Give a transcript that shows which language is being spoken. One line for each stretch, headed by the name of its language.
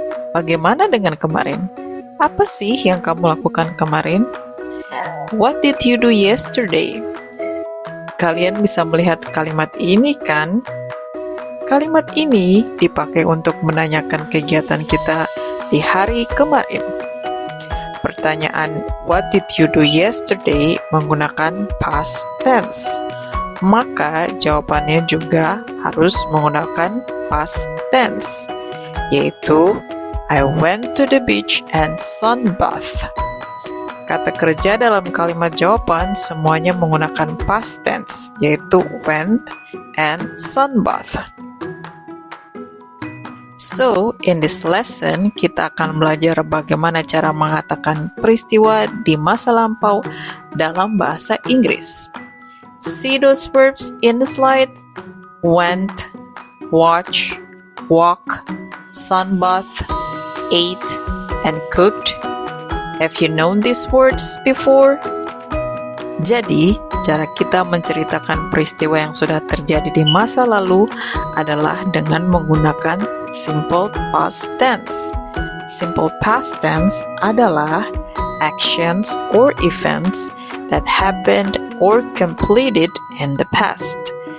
Indonesian: Bagaimana dengan kemarin? Apa sih yang kamu lakukan kemarin?
English: What did you do yesterday?
Indonesian: Kalian bisa melihat kalimat ini kan? Kalimat ini dipakai untuk menanyakan kegiatan kita di hari kemarin. Pertanyaan
English: what did you do yesterday
Indonesian: menggunakan past tense. Maka jawabannya juga harus menggunakan
English: past tense,
Indonesian: yaitu
English: I went to the beach and sunbathed.
Indonesian: Kata kerja dalam kalimat jawaban semuanya menggunakan past tense, yaitu
English: went and sunbathed. So, in this lesson,
Indonesian: kita akan belajar bagaimana cara mengatakan peristiwa di masa lampau dalam bahasa Inggris.
English: See those verbs in the slide? Went, watch, walk, sunbath, ate, and cooked. Have you known these words before?
Indonesian: Jadi, cara kita menceritakan peristiwa yang sudah terjadi di masa lalu adalah dengan menggunakan simple past tense.
English: Simple past tense
Indonesian: adalah
English: actions or events that happened or completed in the past.